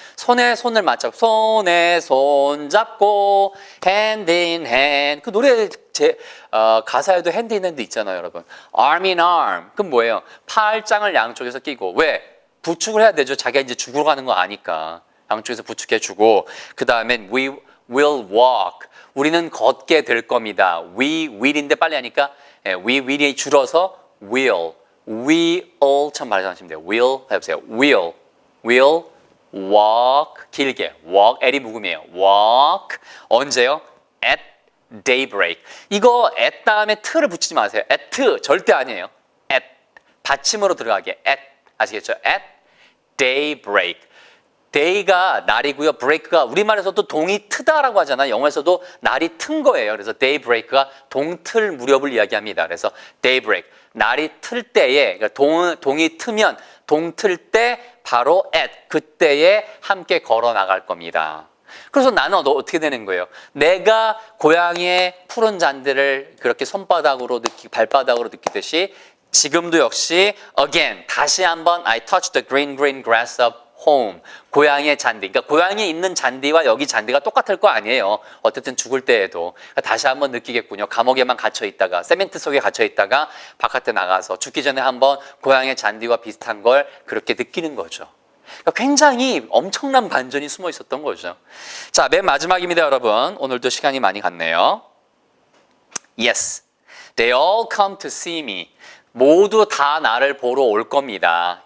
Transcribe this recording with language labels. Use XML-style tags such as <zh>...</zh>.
<ko>손에 손을 맞잡고, 손에 손 잡고,</ko> <en>hand in hand.</en> <ko>그 노래 가사에도</ko> <en>hand in hand</en> <ko>있잖아요, 여러분.</ko> <en>arm in arm.</en> <ko>그럼 뭐예요? 팔짱을 양쪽에서 끼고. 왜? 부축을 해야 되죠. 자기가 이제 죽으러 가는 거 아니까. 양쪽에서 부축해주고. 그 다음엔</ko> <en>we will walk.</en> <ko>우리는 걷게 될 겁니다. we will인데 빨리 하니까 we will이 줄어서 will 참 말하시면 돼요. will 해보세요. will walk 길게 walk L이 묵음이에요.</ko> <en>walk</en> <ko>언제요?</ko> <en>at daybreak.</en> <ko>이거 at 다음에 t를 붙이지 마세요. at 절대 아니에요. at 받침으로 들어가게 at 아시겠죠?</ko> <en>at daybreak</en> <ko>day가 날이고요. break가 우리말에서도 동이 트다라고 하잖아요. 영어에서도 날이 튼 거예요. 그래서 daybreak가 동틀 무렵을 이야기합니다. 그래서 daybreak, 날이 틀 때에 그러니까 동이 트면 동틀 때 바로 at 그때에 함께 걸어 나갈 겁니다. 그래서 나는 어떻게 되는 거예요? 내가 고향의 푸른 잔디를 그렇게 손바닥으로 발바닥으로 느끼듯이 지금도 역시 again 다시 한번</ko> <en>I touch the green green grass of home.</en> <ko>고향의 잔디. 그러니까 고향에 있는 잔디와 여기 잔디가 똑같을 거 아니에요. 어쨌든 죽을 때에도. 그러니까 다시 한번 느끼겠군요. 감옥에만 갇혀 있다가 세멘트 속에 갇혀 있다가 바깥에 나가서 죽기 전에 한번 고향의 잔디와 비슷한 걸 그렇게 느끼는 거죠. 그러니까 굉장히 엄청난 반전이 숨어 있었던 거죠. 자, 맨 마지막입니다, 여러분. 오늘도 시간이 많이 갔네요.</ko> <en>Yes, they all come to see me.</en> <ko>모두 다 나를 보러 올 겁니다.</ko>